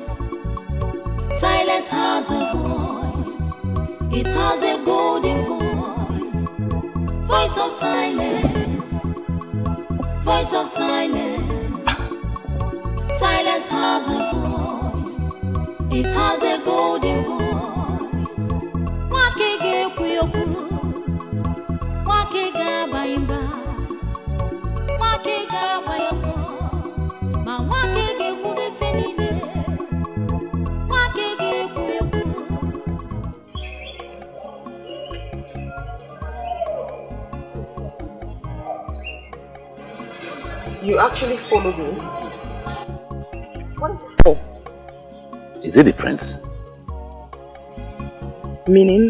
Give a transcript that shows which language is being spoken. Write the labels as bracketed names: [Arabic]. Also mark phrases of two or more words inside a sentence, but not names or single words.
[English] Silence has a voice, it has a golden voice. Voice of silence, voice of silence. Silence has a voice, it has a golden voice. Wakege kuyoku, wakega baimba, wakega bayoso, ma wakege kude fenine, wakege kuyoku. You actually followed me? What is it for? Is it the prince? Meaning?